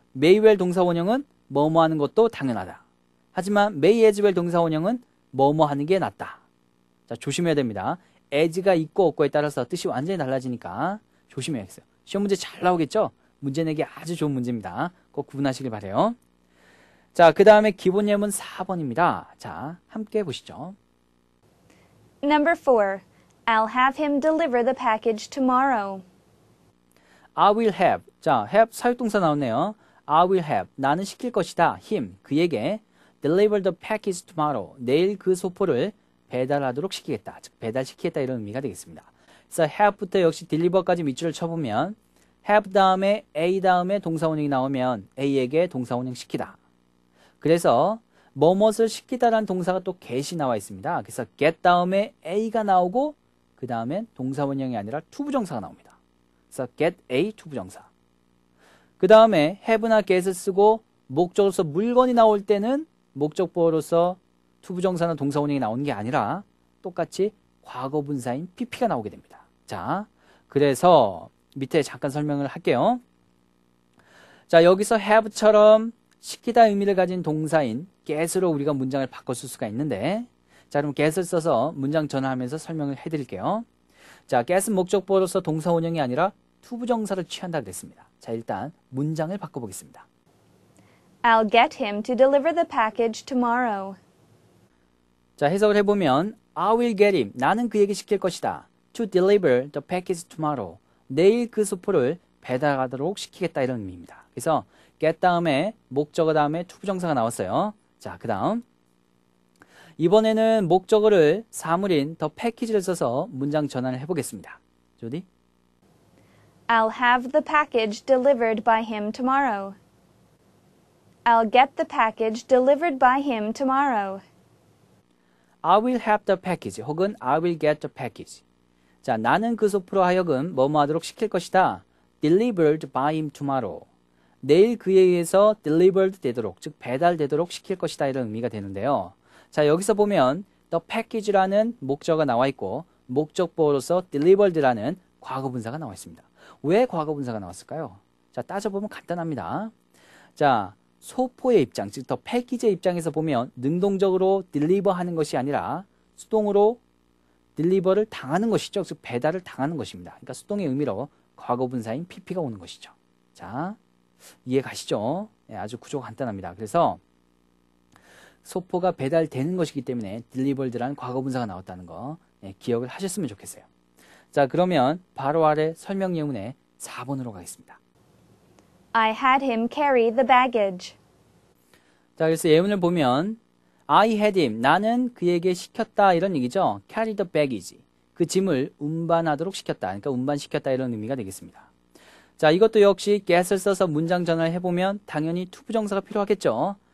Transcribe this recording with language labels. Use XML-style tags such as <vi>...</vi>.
<ko>may well 동사 원형은 뭐뭐 하는 것도 당연하다. 하지만 may as well 동사 원형은 뭐뭐 하는 게 낫다. 자, 조심해야 됩니다. as가 있고 없고에 따라서 뜻이 완전히 달라지니까 조심해야겠어요. 시험 문제 잘 나오겠죠? 문제 내기 아주 좋은 문제입니다. 꼭 구분하시길 바라요. 자, 그 다음에 기본 예문 4번입니다. 자, 함께 보시죠.</ko> <en>Number 4. I'll have him deliver the package tomorrow. I will have.</en> <ko>자, have 사역동사 나왔네요.</ko> <en>I will have.</en> <ko>나는 시킬 것이다.</ko> <en>him.</en> <ko>그에게</ko> <en>deliver the package tomorrow.</en> <ko>내일 그 소포를 배달하도록 시키겠다. 즉, 배달시키겠다 이런 의미가 되겠습니다. 그래서 have부터 역시 deliver까지 밑줄을 쳐보면 have 다음에 A 다음에 동사 원형이 나오면 A에게 동사 원형 시키다. 그래서 뭐뭇을 시키다라는 동사가 또 get이 나와 있습니다. 그래서 get 다음에 A가 나오고 그 다음엔 동사 원형이 아니라 to 부정사가 나옵니다. 그래서 get A to 부정사. 그 다음에 have나 get을 쓰고 목적으로서 물건이 나올 때는 목적보어로서 to 부정사나 동사 원형이 나오는 게 아니라 똑같이 과거 분사인 pp가 나오게 됩니다. 자, 그래서 밑에 잠깐 설명을 할게요. 자, 여기서 have처럼 시키다 의미를 가진 동사인 get으로 우리가 문장을 바꿨을 수가 있는데, 자, 그럼 get을 써서 문장 전환하면서 설명을 해드릴게요. 자, get은 목적보로서 동사 원형이 아니라 투부정사를 취한다 그랬습니다. 자, 일단 문장을 바꿔보겠습니다.</ko> <en>I'll get him to deliver the package tomorrow.</en> <ko>자, 해석을 해보면</ko> <en>I will get him.</en> <ko>나는 그에게 시킬 것이다.</ko> <en>To deliver the package tomorrow.</en> <ko>내일 그 수포를 배달하도록 시키겠다 이런 의미입니다. 그래서 get 다음에 목적어 다음에 투부정사가 나왔어요. 자, 그 다음 이번에는 목적어를 사물인 the package를 써서 문장 전환을 해보겠습니다. 조디?</ko> <en>I'll have the package delivered by him tomorrow. I'll get the package delivered by him tomorrow. I will have the package</en> <ko>혹은</ko> <en>I will get the package.</en> <ko>자, 나는 그 소프로 하여금 뭐뭐 하도록 시킬 것이다.</ko> <en>Delivered by him tomorrow.</en> <ko>내일 그에 의해서 delivered 되도록, 즉 배달되도록 시킬 것이다 이런 의미가 되는데요. 자, 여기서 보면 the package라는 목적어가 나와 있고 목적보어로서 delivered라는 과거분사가 나와 있습니다. 왜 과거분사가 나왔을까요? 자, 따져보면 간단합니다. 자, 소포의 입장, 즉 더 패키지의 입장에서 보면 능동적으로 deliver 하는 것이 아니라 수동으로 deliver를 당하는 것이죠. 즉 배달을 당하는 것입니다. 그러니까 수동의 의미로 과거분사인 pp가 오는 것이죠. 자, 이해 가시죠? 네, 아주 구조가 간단합니다. 그래서 소포가 배달되는 것이기 때문에 delivered라는 과거분사가 나왔다는 거 기억을 하셨으면 좋겠어요. 자, 그러면 바로 아래 설명 예문의 4번으로 가겠습니다.</ko> <en>I had him carry the baggage.</en> <ko>자, 그래서 예문을 보면</ko> <en>I had him,</en> <ko>나는 그에게 시켰다 이런 얘기죠.</ko> <en>carry the baggage,</en> <ko>그 짐을 운반하도록 시켰다. 그러니까 운반시켰다 이런 의미가 되겠습니다. 자, 이것도 역시 get을 써서 문장 전환을 해보면 당연히 투부정사가 필요하겠죠.</ko>